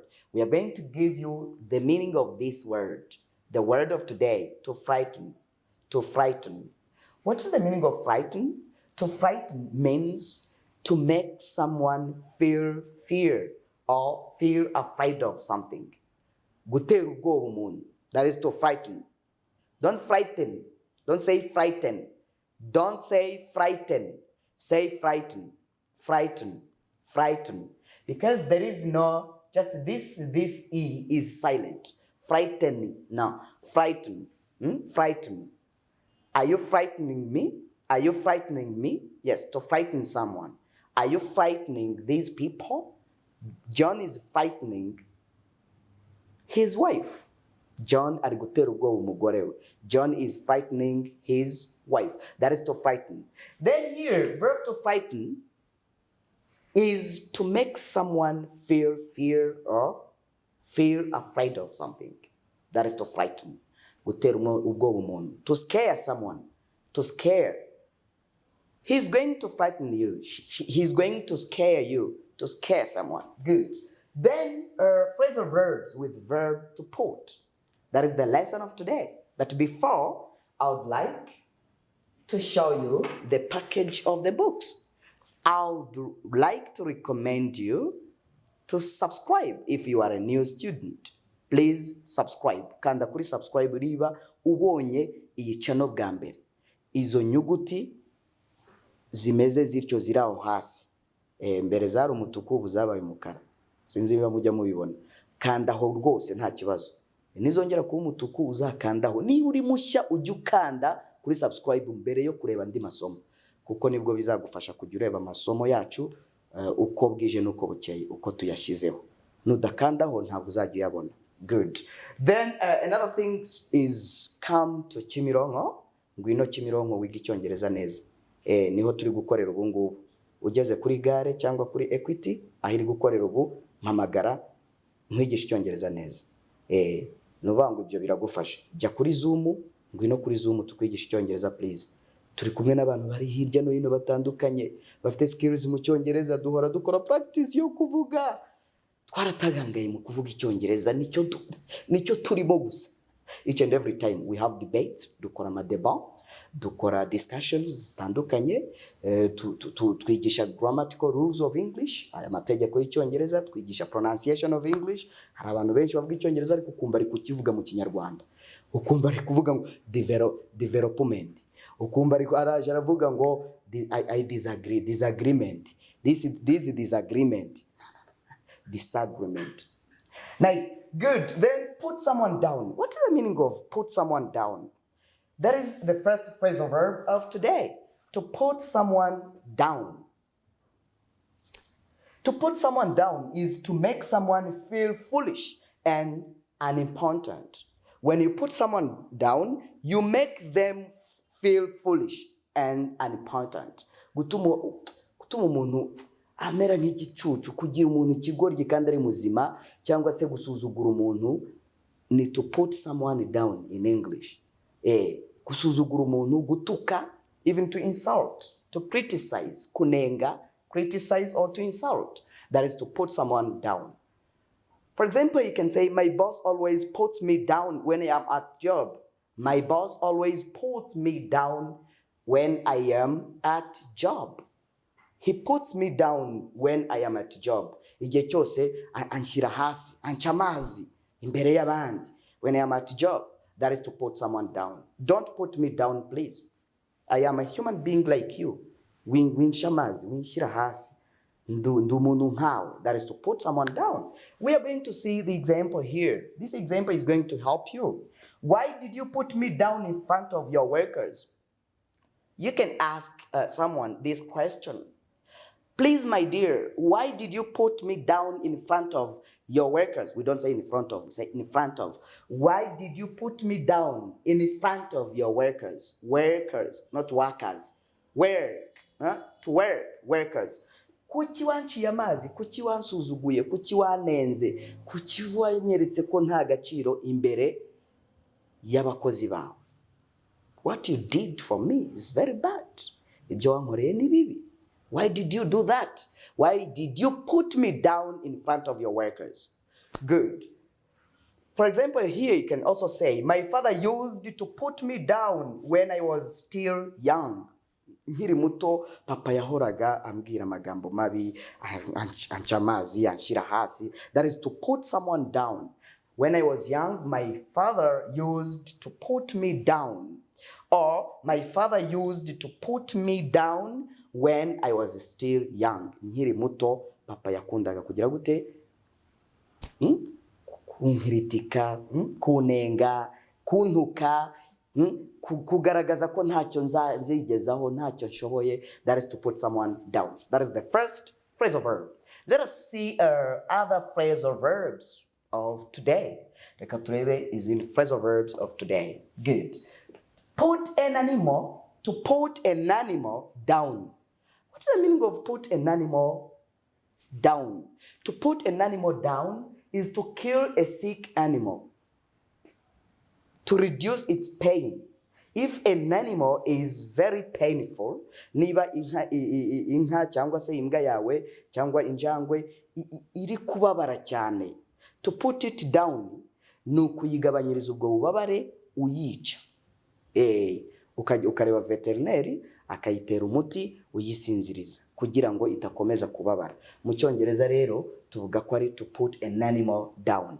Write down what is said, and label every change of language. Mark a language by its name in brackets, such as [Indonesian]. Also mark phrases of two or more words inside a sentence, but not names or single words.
[English] We are going to give you the meaning of this word. The word of today, to frighten. To frighten. What is the meaning of frighten? To frighten means to make someone feel fear or feel afraid of something. [Kinyarwanda] Gutera ubwoba umuntu. [English] That is to frighten. Don't frighten. Don't say frighten. Don't say frighten. Say frighten. Frighten. Frighten. Because there is no, just this E is silent. Frightening. No. Frighten. Frighten. Are you frightening me? Are you frightening me? Yes, to frighten someone. Are you frightening these people? John is frightening his wife. [Kinyarwanda] John ari gutera ubwoba umugore we. [English] John is frightening his wife. That is to frighten. Then here, verb to frighten is to make someone feel fear or feel afraid of something. That is to frighten. [Kinyarwanda] Gutera ubwoba umuntu. [English] To scare someone. To scare. He's going to frighten you. He's going to scare you. To scare someone. Good. Then phrasal verbs with verb to put. That is the lesson of today. But before, I would like to show you the package of the books. I would like to recommend you to subscribe if you are a new student. Please subscribe. [Kinyarwanda] Kanda kuri subscribe riba ubonye iyi channel bwa mbere. Izo nyuguti zimeze zityo ziraho hasi. Mbere zari umutuku ubu zabaye umukara. Sinzi niba mujya mubibona. Kandaho rwose nta kibazo. Nizongera kuba umutuku uzakandaho. Niba uri mushya ujye ukanda kuri subscribe mbere yo kureba andi masomo. Kuko nibwo bizagufasha kujya ureba amasomo yacu uko bwije nuko bukeye uko tuyashyizeho. Nudakandaho ntabwo uzajya uyabona. [English] Good. Then another thing is come to Kimironko. [Kinyarwanda] Ngwino Kimironko wiga Icyongereza neza. Niho turi gukorera ubu ngubu. Ugeze kuri gare cyangwa kuri Equity ahiri gukorera ubu mpamagara nkwigisha Icyongereza neza. Nuvango ibyo biragufasha. Jya kuri Zoom, ngwino kuri Zoom tukwigisha Icyongereza please. Turi kumwe n'abantu bari hirya no hino batandukanye bafite skills mu Cyongereza, duhora dukora practice yo kuvuga. Twaratagangaye mu kuvuga Icyongereza nicyo turimo gusa. [English] Each and every time we have debates, [Kinyarwanda] dukora amadeba, dukora discussions zitandukanye, twigisha [English] grammatical rules of English, [Kinyarwanda] aya mategeko y'Icyongereza, twigisha [English] pronunciation of English. [Kinyarwanda] Hari abantu benshi bavuga Icyongereza ariko ukumva ari kukivuga mu Kinyarwanda. Ukumva ari kuvuga ngo development. Ukumva ari araje aravuga ngo [English] I disagree, disagreement. This is disagreement. Disagreement. Nice. Good. Then put someone down. What is the meaning of put someone down? That is the first phrasal verb of today. To put someone down. To put someone down is to make someone feel foolish and unimportant. When you put someone down, you make them feel foolish and unimportant. [Kinyarwanda] Gutuma umuntu amera nk'igicucu, kugira umuntu ikigoryi kandi ari muzima, cyangwa se gusuzugura umuntu ni [English] to put someone down in English. [Kinyarwanda] Gusuzugura umuntu, gutuka, [English] even to insult, to criticize, kunenga, criticize or to insult. That is to put someone down. For example, you can say, my boss always puts me down when I am at job. My boss always puts me down when I am at job. He puts me down when I am at job. [Kinyarwanda] Igihe cyose anshyira hasi, anca amazi imbere y'abandi. [English] When I am at job, that is to put someone down. Don't put me down, please. I am a human being like you. [Kinyarwanda] Winsha amazi, winshyira hasi. Ndu umuntu nkawe. [English] That is to put someone down. We are going to see the example here. This example is going to help you. Why did you put me down in front of your workers? You can ask someone this question. Please, my dear, why did you put me down in front of your workers? We don't say in front of, we say in front of. Why did you put me down in front of your workers? Workers, not workers. Work, to work, workers. [Kinyarwanda] Kuki wanciye amazi, kuki wansuzuguye, kuki wanenze, kuki wanyeretse ko nta gaciro imbere y'abakozi bawe. [English] What you did for me is very bad. [Kinyarwanda] Ibyo wankoreye ni bibi. [English] Why did you do that? Why did you put me down in front of your workers? Good. For example, here you can also say, my father used to put me down when I was still young. [Kinyarwanda] Nkiri muto, papa yahoraga ambwira amagambo mabi, anca amazi, anshira hasi. [English] That is to put someone down. When I was young, my father used to put me down. Or my father used to put me down when I was still young. [Kinyarwanda] Nkiri muto, papa yakundaga kugira gute? Kunkritika, kunenga, kuntuka, kugaragaza ko ntacyo nzigezaho, ntacyo nshoboye. [English] That is to put someone down. That is the first phrasal verb. Let us see other phrasal verbs of today. [Kinyarwanda] Reka turebe izindi [English] phrasal verbs of today. [Kinyarwanda] Good. [English] Put an animal, to put an animal down. What is the meaning of put an animal down? To put an animal down is to kill a sick animal, to reduce its pain. If an animal is very painful, [Kinyarwanda] niba inka cyangwa se imbwa yawe cyangwa injangwe iri kubabara cyane, [English] to put it down [Kinyarwanda] ni ukuyigabanyiriza ubwo bubabare uyica. Ukareba veterineri akayitera umuti uyisinziriza kugira ngo itakomeza kubabara. Mu Cyongereza rero tuvuga ko ari [English] to put an animal down.